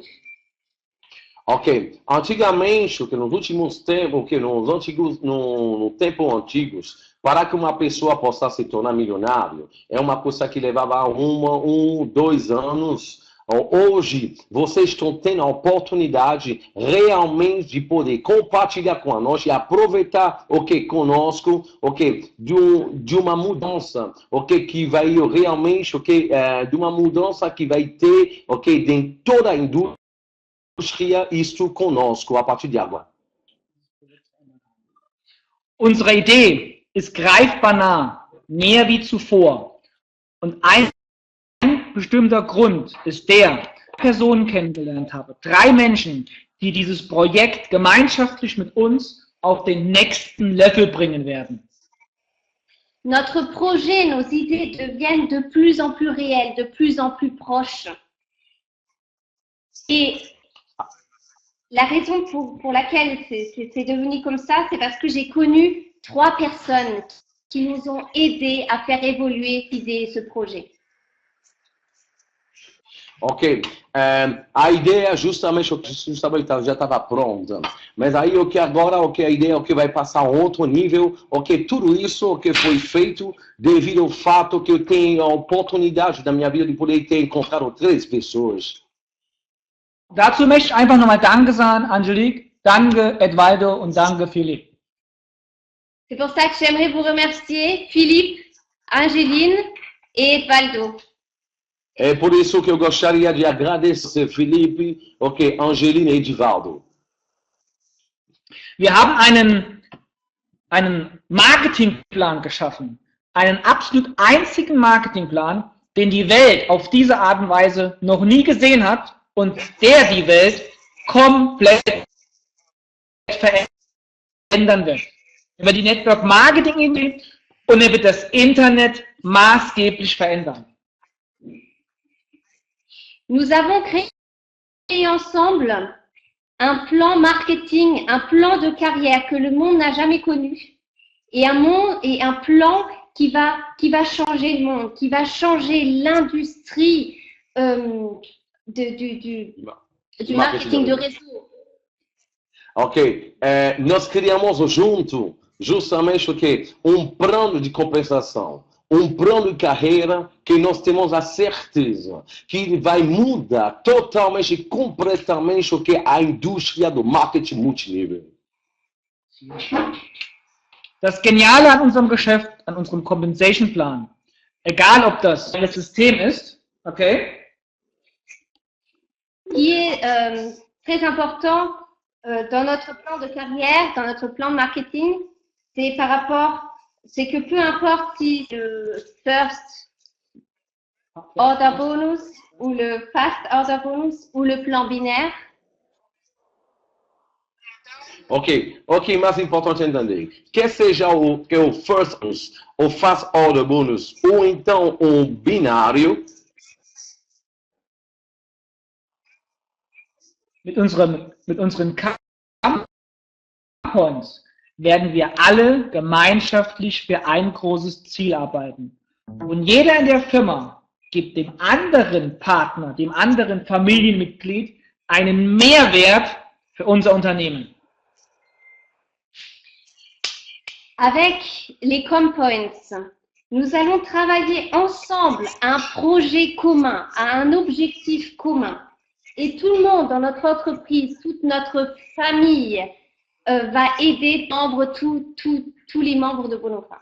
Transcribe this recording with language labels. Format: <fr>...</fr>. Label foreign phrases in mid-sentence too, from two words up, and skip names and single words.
<pt>Ok, antigamente, nos últimos tempos, no tempo antigos, para que uma pessoa possa se tornar milionário, é uma coisa que levava 1, 2 anos. Hoje, vocês estão tendo a oportunidade realmente de poder compartilhar com nós e aproveitar conosco de uma mudança que vai realmente de uma mudança que vai ter em toda a indústria isto conosco a partir de agora.</pt> <de>Unsere Idee ist greifbar nah, mehr wie zuvor. Und ein bestimmter Grund ist der, Personen kennengelernt habe. 3 Menschen, die dieses Projekt gemeinschaftlich mit uns auf den nächsten Level bringen werden.</de> <fr>Notre projet, nos idées deviennent de plus en plus réelles, de plus en plus proches. Et la raison pour laquelle c'est devenu comme ça, c'est parce que j'ai connu 3 personnes qui nous ont aidés à faire évoluer cette idée et ce projet.</fr> <pt>Ok, a ideia justamente já estava pronta, mas aí agora a ideia vai passar a outro nível, tudo isso foi feito devido ao fato que eu tenho a oportunidade da minha vida de poder ter encontrado 3 pessoas.</pt> <de>Dazu möchte ich einfach nochmal Danke sagen, Angelique, danke Edvaldo und danke Philippe.</de> <fr>C'est pour ça que j'aimerais vous remercier, Philippe, Angeline et Edvaldo.</fr> <pt>É por isso que eu gostaria de agradecer Felipe, Angeline e Edvaldo.</pt> <de>Wir haben einen Marketingplan geschaffen, einen absolut einzigen Marketingplan, den die Welt auf diese Art und Weise noch nie gesehen hat und der die Welt komplett verändern wird. Über die</de> <en>Network Marketing</en> <de>Idee und er wird das Internet maßgeblich verändern.</de> <fr>Nous avons créé ensemble un plan marketing, un plan de carrière que le monde n'a jamais connu et un plan qui va changer le monde, qui va changer l'industrie du marketing de réseau.</fr> <pt>Ok, nós criamos justamente plano de compensação. Plano de carreira que nós temos a certeza que vai mudar totalmente e completamente a indústria do marketing multinível.</pt> <de>Das Geniale an unserem Geschäft, an unserem</de> <en>Compensation Plan,</en> <de>egal ob das System ist,</de> <fr>qui est très important dans notre plan de carrière, dans notre plan de marketing, c'est que peu importe si le</fr> <en>first order bonus</en> <fr>ou le</fr> <en>fast order bonus</en> <fr>ou le plan binaire.</fr> <pt>Ok, mais importante entender. Quer seja o</pt> <en>first bonus,</en> <pt>o</pt> <en>fast order bonus,</en> <pt>ou então binário.</pt> <de>Mit unseren Points werden wir alle gemeinschaftlich für ein großes Ziel arbeiten. Und jeder in der Firma gibt dem anderen Partner, dem anderen Familienmitglied einen Mehrwert für unser Unternehmen.</de> <fr>Avec les ComPoints, nous allons travailler ensemble à un projet commun, à un objectif commun. Et tout le monde dans notre entreprise, toute notre famille va aider tous les membres de Bonofa.</fr>